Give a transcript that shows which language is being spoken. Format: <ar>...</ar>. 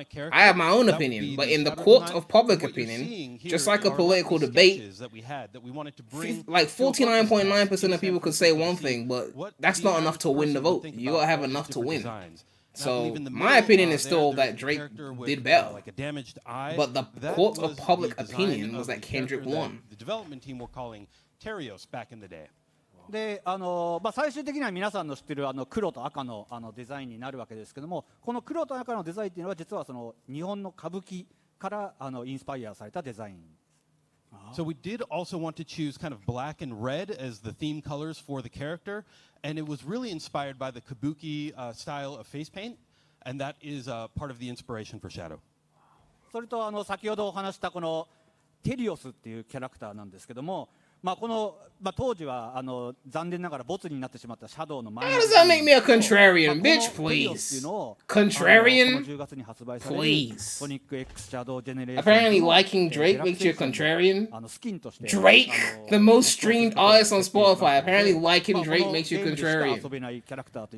<en>I have my own opinion, but in the court of public opinion, just like a political debate, like 49.9% of people could say one thing, but that's not enough to win the vote. You gotta have enough to win. So my opinion is still that Drake did better, but the court of public opinion was that Kendrick won. The development team were calling Terios back in the day.</en> <ja>で最終的には皆さんの知ってる黒と赤のデザインになるわけですけども、この黒と赤のデザインっていうのは実はその日本の歌舞伎からインスパイアされたデザイン。</ja> <en>So we did also want to choose kind of black and red as the theme colors for the character, and it was really inspired by the kabuki style of face paint, and that is part of the inspiration for Shadow.</en> <ja>それと先ほどお話したこのテリオスっていうキャラクターなんですけども、この当時は残念ながらボツになってしまったシャドウの前</ja> <en>How does that make me a contrarian, bitch? Please. Contrarian? Please. Apparently liking Drake makes you a contrarian? Drake? The most streamed artist on Spotify. Apparently liking Drake makes you a contrarian.</en>